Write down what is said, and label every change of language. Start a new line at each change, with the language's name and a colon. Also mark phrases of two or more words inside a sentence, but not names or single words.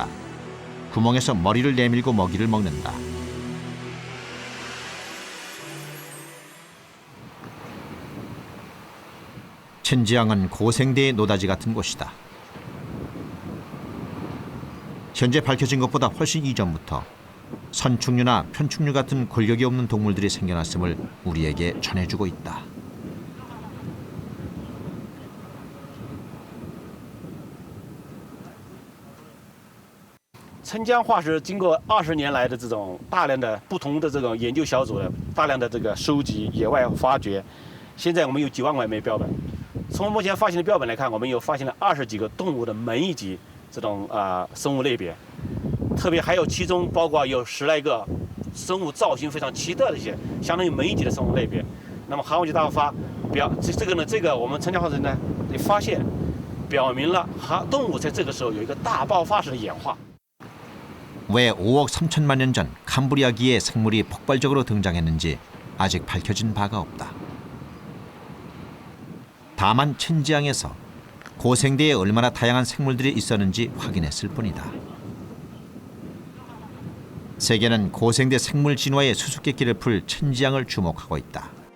Korean: 구멍에서 머리를 내밀고 먹이를 먹는다. 첸지앙은 고생대의 노다지 같은 곳이다. 현재 밝혀진 것보다 훨씬 이전부터 선충류나 편충류 같은 권력이 없는 동물들이 생겨났음을 우리에게 전해주고 있다.
Chinese: 澄江化石经过20年来的这种大量的不同的这种研究小组的大量的这个收集、野外发掘，现在我们有9万块枚标本。从目前发现的标本来看，我们有发现了20几个动物的门一级这种生物类别，特别还有其中包括有10来个生物造型非常奇特的一些，相当于门一级的生物类别。那么寒武纪大爆发这个我们澄江化石呢的发现，表明了动物在这个时候有一个大爆发式的演化。
Korean: 왜 5억 3천만 년 전 캄브리아기의 생물이 폭발적으로 등장했는지 아직 밝혀진 바가 없다. 다만 천지양에서 고생대에 얼마나 다양한 생물들이 있었는지 확인했을 뿐이다. 세계는 고생대 생물 진화의 수수께끼를 풀 천지양을 주목하고 있다.